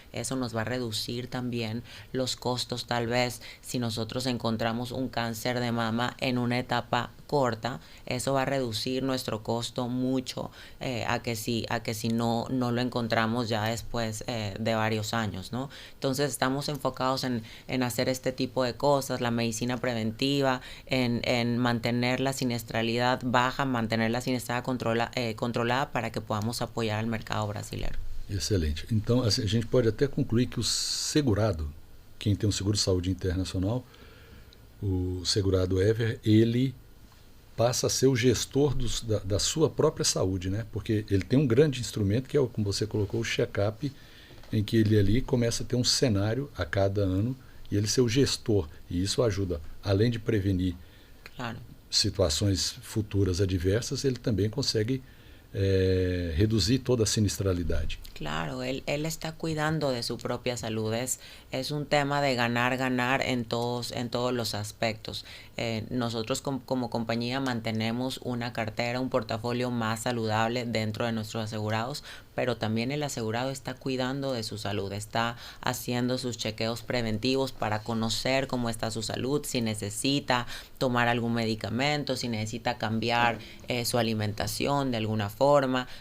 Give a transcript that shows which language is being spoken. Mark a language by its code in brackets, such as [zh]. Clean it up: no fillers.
[es] Eso nos va a reducir también los costos. Tal vez si nosotros encontramos un cáncer de mama en una etapa corta, eso va a reducir nuestro costo mucho a que si no lo encontramos ya después de varios años, ¿no? Entonces estamos enfocados en hacer este tipo de cosas, la medicina preventiva, en mantener la siniestralidad baja, mantener la siniestralidad controlada para que podamos [pt] apoiar o mercado brasileiro. Excelente. Então, assim, a gente pode até concluir que o segurado, quem tem um seguro-saúde internacional, o segurado Ever, ele passa a ser o gestor da sua própria saúde, né? Porque ele tem um grande instrumento que é, como você colocou, o check-up, em que ele ali começa a ter um cenário a cada ano e ele ser o gestor. E isso ajuda, além de prevenir situações futuras adversas, ele também consegue reduzir toda a sinistralidade. [es] Claro, él está cuidando de su propia salud. Es un tema de ganar en todos los aspectos. Nosotros como compañía mantenemos una cartera, un portafolio más saludable dentro de nuestros asegurados, pero también el asegurado está cuidando de su salud, está haciendo sus chequeos preventivos para conocer cómo está su salud, si necesita tomar algún medicamento, si necesita cambiar su alimentación de alguna forma.